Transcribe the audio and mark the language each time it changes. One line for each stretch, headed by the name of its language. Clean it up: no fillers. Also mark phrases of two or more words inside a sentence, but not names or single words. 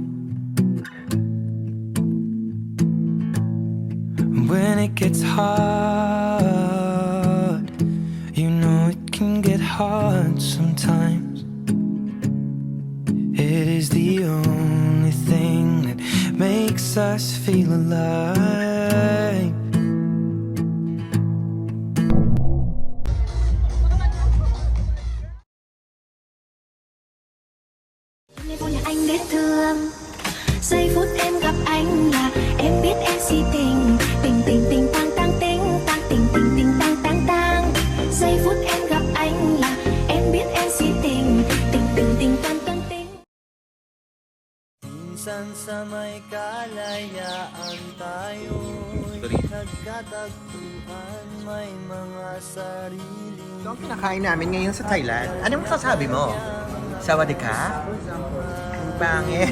English: When it gets hard, you know it can get hard sometimes. It is the only thing that makes us feel alive.
Vietnamese: Ngày vui là anh biết thương. Giây phút em gặp anh là em biết em si tình. Tình tình tình tang tang tình tang tình tình tình tang tang tang. Giây phút em gặp anh là em biết em si tình. Tình tình tình tang tang tình.
Filipino: Minsan sa may kalayaan tayo'y nagkatagpuan, may mga sarili. Ito ang kinakain namin ngayon sa Thailand. Anong masasabi mo?
Thai: สวัสดีค่ะ?
Filipino: Ang pangit.